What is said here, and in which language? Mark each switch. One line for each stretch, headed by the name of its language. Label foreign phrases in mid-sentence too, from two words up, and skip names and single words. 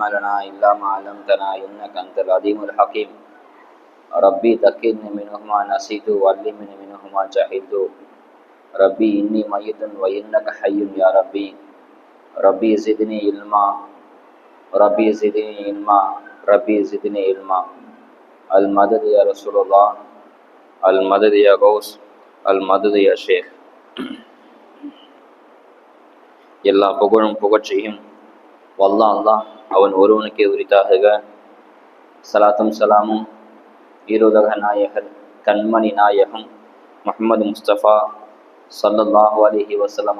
Arabic: لنا إلا ما علمتنا إنك أنت العليم الحكيم ربي ذكرني منهما نسيت وعلمني منهما جهلت ربي إني ميت وإنك حي يا ربي ربي زدني علما ربي زدني علما ربي زدني علما المدد يا رسول الله المدد يا غوث المدد يا ஷேக்.
Tamil: எல்லா புகழும் புகழ்ச்சியும் வல்லா அல்லாஹ் அவன் ஒருவனுக்கே உரித்தாகுக. சலாத்தும் சலாமும் ஈருலக நாயகர் கண்மணி நாயகம் முஹம்மது முஸ்தபா
Arabic: صلى الله عليه وسلم